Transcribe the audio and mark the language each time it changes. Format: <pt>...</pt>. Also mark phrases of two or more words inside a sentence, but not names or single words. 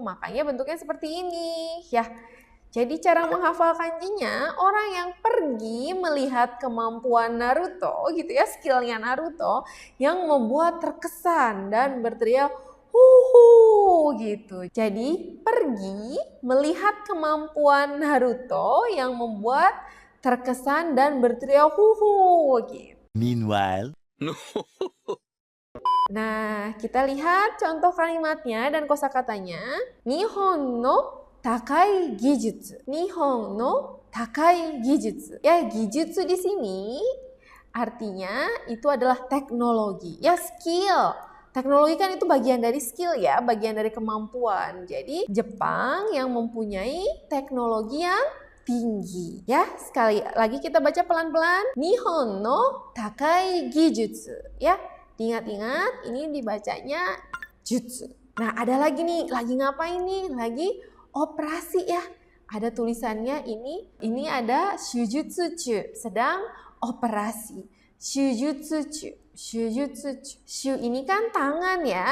<id>Makanya bentuknya seperti ini ya. Jadi cara menghafal kanjinya, orang yang pergi melihat kemampuan Naruto gitu ya, skillnya Naruto yang membuat terkesan dan berteriak gitu. Jadi pergi melihat kemampuan Naruto yang membuat terkesan dan berteriak gitu.</id> <en>Meanwhile.</en> <id>Nah, kita lihat contoh kalimatnya dan kosakatanya.</id> <ja>日本の高い技術. 日本の高い技術.</ja> <id>Ya, gijutsu di sini artinya itu adalah teknologi, ya skill. Teknologi kan itu bagian dari skill ya, bagian dari kemampuan. Jadi Jepang yang mempunyai teknologi yang tinggi. Ya, sekali lagi kita baca pelan-pelan.</id> <ja>日本の高い技術.</ja> <id>Ya, ingat-ingat ini dibacanya jutsu. Nah, ada lagi nih, lagi ngapain nih? Lagi operasi ya. Ada tulisannya ini ada</id> <ja>手術中,</ja> <id>sedang operasi.</id> <ja>手術中。手術中.</ja> <id>Shu ini kan tangan ya.</id>